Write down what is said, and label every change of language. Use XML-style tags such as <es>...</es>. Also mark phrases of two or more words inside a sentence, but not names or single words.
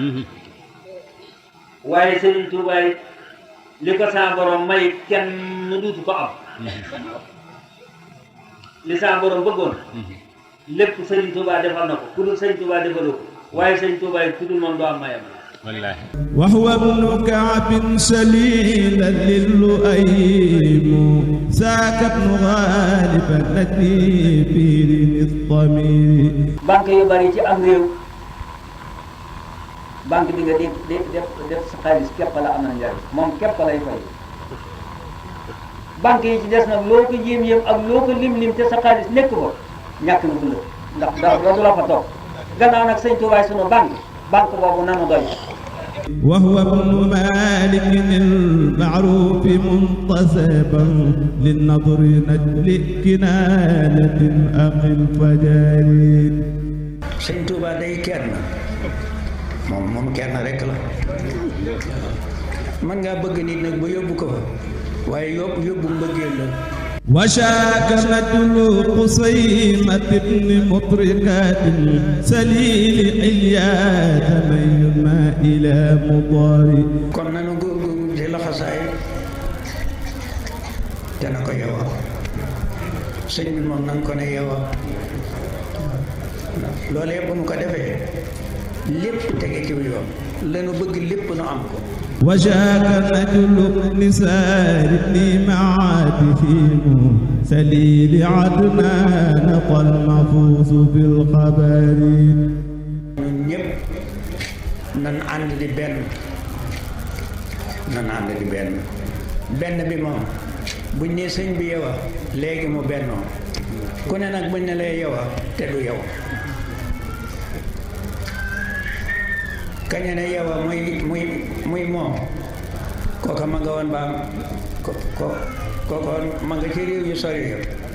<wo>waaye Sëriñ Touba yi li ko saa borom may kenn duutu ko am li saa borom bëggoon lépp Sëriñ Touba defal na ko ku dul Sëriñ Touba defaloo ko waaye Sëriñ Touba yi ku dul moom doo am mayam wallaahi</wo> <ar>وهو ابن كعب سليلا للؤيم ذاك ابن غالب النجم في الضمير</ar> <wo>banque yu bari ci am réew banque bi nga def sa xaalis képp la am na njariñ moom képp lay fay banque yi ci des nag loo ko yéem ak loo ko lim te sa xaalis nekk ko ñàkk na dund ndax dara du la fa toog gannaaw nag Sëñ Tuubaa sunu banque boobu nanu doy.</wo> <ar>وهو ابن مالك المعروف منتصبا للنظر نجل كنانة أخي الفجار.</ar> <wo>Sëñ Tuubaa day kenn moom kenn rek la mën ngaa bëgg nit nag ba yóbbu ko fa waaye yóbbu mbëggeel la.</wo> <ar>وشاك نجل قصيمة بن مطرقات سليل حيات من الماء إلى مضاري</ar> <wo>kon nanu góorgóorlu ci laxasaay te na ko yewa sëñ bi moom nan ko ne yewa loolee bu nu ko defee lépp tege ci yoon lanu bëgg lépp nu am ko</wo> <ar>وشاك نجل نسار ابن معاتهم سليل عدنان قل محفوظ في الخبر</ar> <wo>ñun ñëpp nan ànd di benn benn bi moom buñ ne sëñ bi yewa léegi mu bennoo ku ne nag buñ ne lay yewa te du yewa kaña ne yewa muy moom kooka ma nga woon ba kooka ma nga ci réew yu sori yëpp</wo>